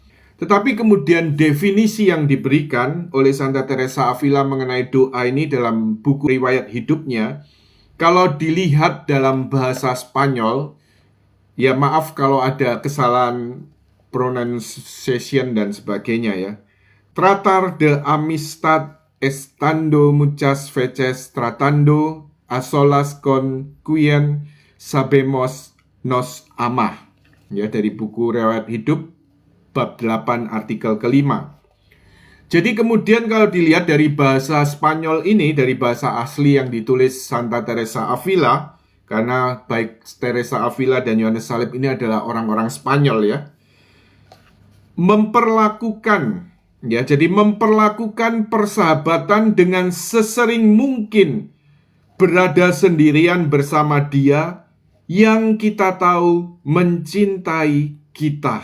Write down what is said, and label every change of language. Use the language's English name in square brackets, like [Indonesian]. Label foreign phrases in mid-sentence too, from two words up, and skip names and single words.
[Indonesian] Tetapi kemudian definisi yang diberikan oleh Santa Teresa Avila mengenai doa ini dalam buku riwayat hidupnya, kalau dilihat dalam bahasa Spanyol, maaf kalau ada kesalahan pronunciation dan sebagainya ya. [Spanish] Tratar de amistad estando muchas veces tratando a solas con quien sabemos nos ama. [Indonesian] Ya, dari buku riwayat hidup bab 8 artikel kelima. Jadi kemudian kalau dilihat dari bahasa Spanyol ini, dari bahasa asli yang ditulis Santa Teresa Avila, karena baik Teresa Avila dan Yohanes Salib ini adalah orang-orang Spanyol ya, jadi memperlakukan persahabatan dengan sesering mungkin berada sendirian bersama dia yang kita tahu mencintai kita.